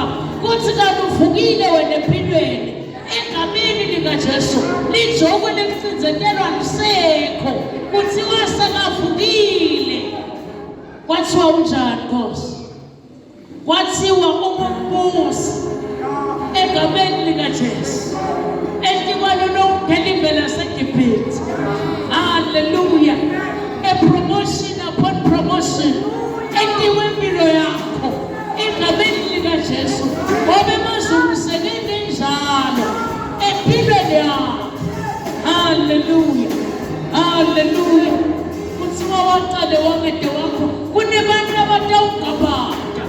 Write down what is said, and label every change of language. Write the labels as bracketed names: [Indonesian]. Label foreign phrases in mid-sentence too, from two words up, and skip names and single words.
[Swati] Kuthi kanti uvukile wena empilweni. Egameni likaJesu lijoko lekutsinzetelwa lisekho. Kuthiwa sekavukile. Kwathiwa unjani Nkosi? Kwathiwa ungumbusi egameni likaJesu. Etikwana lonke live laseGibhithe. Hallelujah. [English] A promotion upon promotion. [Swati] Etiwe impilo yakho egameni likaJesu. Ngoba emazulu sekenenjalo empilweni yakho. Hallelujah. Hallelujah. Kuthiwa waqale wangede wakho kunebantu abatawugabada.